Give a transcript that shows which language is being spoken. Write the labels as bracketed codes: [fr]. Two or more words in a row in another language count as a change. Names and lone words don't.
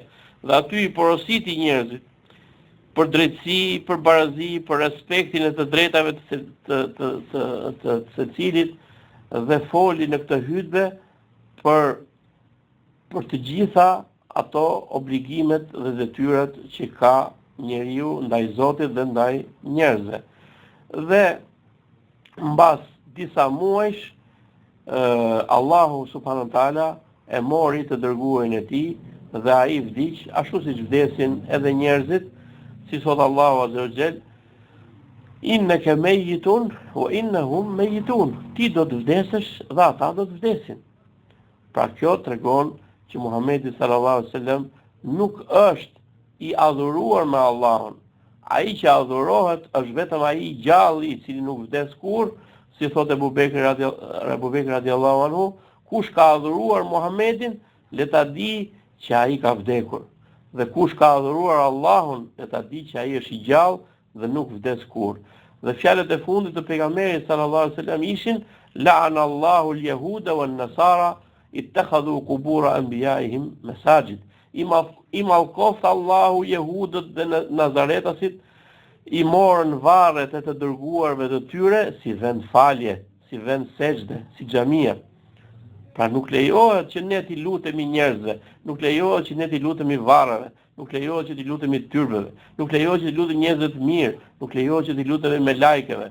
[sq] Dhe aty i porositi njerëzit për drejtësi, për barazi, për respektin e të drejtave të secilit, dhe foli në këtë hutbe për të gjitha ato obligimet dhe detyrat që ka njeriu ndaj Zotit dhe ndaj njerëzve. Dhe mbas disa muajsh Allahu [ar] سبحانه وتعالى [sq] e mori të dërguarin e tij dhe ai vdiq ashtu siç vdesin edhe njerëzit, si thot Allahu [ar] عز وجل: إنك ميت وإنهم ميتون. [sq] Ti do të vdesësh dhe ata do të vdesin. Pra kjo tregon që Muhamedi [ar] صلى الله عليه وسلم [sq] nuk është i adhuruar me Allahun. Ai që adhurohet është vetëm ai i gjalli i cili nuk vdes kurrë, si thot Abu Bekri [ar] رضي الله عنه, [sq] kush ka adhuruar Muhammedin, le ta di që ai ka vdekur. Dhe kush ka adhuruar Allahun, le ta di që ai është i gjallë dhe nuk vdes kurrë. Dhe fjalët e fundit të pejgamberit [ar] صلى الله عليه وسلم [sq] ishin: [ar] لعن الله اليهود والنصارى اتخذوا قبور أنبيائهم مساجد. [sq] I mallkoft Allahu jehudët dhe nazaretasit, i morën varret e të dërguarve të tyre si vend falje, si vend sejdë, si xhamia. Pra nuk lejohet që ne t'i lutemi njerëzve, nuk lejohet që ne t'i lutemi varreve, nuk lejohet që t'i lutemi tyrbeve, nuk lejohet që t'i lutemi njerëzve të mirë, nuk lejohet që t'i lutemi me lajkeve.